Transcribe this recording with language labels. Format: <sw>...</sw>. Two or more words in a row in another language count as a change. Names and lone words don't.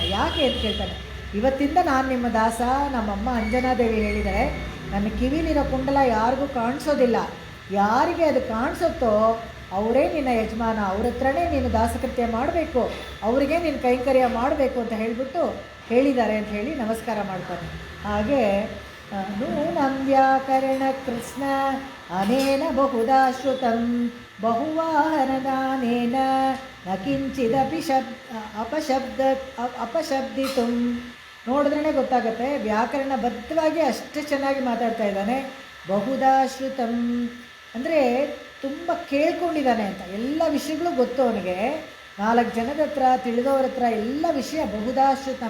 <kn>ಯಾಕೆ ಅಂತ ಕೇಳ್ತಾನೆ, ಇವತ್ತಿಂದ ನಾನು ನಿಮ್ಮ ದಾಸ. ನಮ್ಮಮ್ಮ ಅಂಜನಾದೇವಿ ಹೇಳಿದರೆ, ನನ್ನ ಕಿವಿಲಿರೋ ಕುಂಡಲ ಯಾರಿಗೂ ಕಾಣಿಸೋದಿಲ್ಲ, ಯಾರಿಗೆ ಅದು ಕಾಣಿಸುತ್ತೋ ಅವರೇ ನಿನ್ನ ಯಜಮಾನ, ಅವ್ರ ಹತ್ರನೇ ನೀನು ದಾಸಕೃತ್ಯ ಮಾಡಬೇಕು, ಅವರಿಗೆ ನೀನು ಕೈಂಕರ್ಯ ಮಾಡಬೇಕು ಅಂತ ಹೇಳಿಬಿಟ್ಟು ಹೇಳಿದ್ದಾರೆ ಅಂತ ಹೇಳಿ ನಮಸ್ಕಾರ ಮಾಡ್ತಾನೆ.</kn> <sa>ಹಾಗೆ ನೂನಂ ವ್ಯಾಕರಣ ಕೃಷ್ಣ ಅನೇನ ಬಹುಧಾ ಶ್ರುತಂ ಬಹುವಾಹನದಾನೇನ ನ ಕಿಂಚಿದಪಿ ಅಪಶಬ್ದಿತು.</sa> <kn>ನೋಡಿದ್ರೇ ಗೊತ್ತಾಗುತ್ತೆ, ವ್ಯಾಕರಣಬದ್ಧವಾಗಿ ಅಷ್ಟು ಚೆನ್ನಾಗಿ ಮಾತಾಡ್ತಾ ಇದ್ದಾನೆ.</kn> <sa>ಬಹುಧಾ ಶ್ರುತಂ</sa> <kn>ಅಂದರೆ ತುಂಬ ಕೇಳ್ಕೊಂಡಿದ್ದಾನೆ ಅಂತ, ಎಲ್ಲ ವಿಷಯಗಳು ಗೊತ್ತು ಅವನಿಗೆ. 4 ಜನದ ಹತ್ರ, ತಿಳಿದವ್ರ ಹತ್ರ ಎಲ್ಲ ವಿಷಯ</kn> <sa>ಬಹುಧಾ ಶ್ರುತಂ.</sa>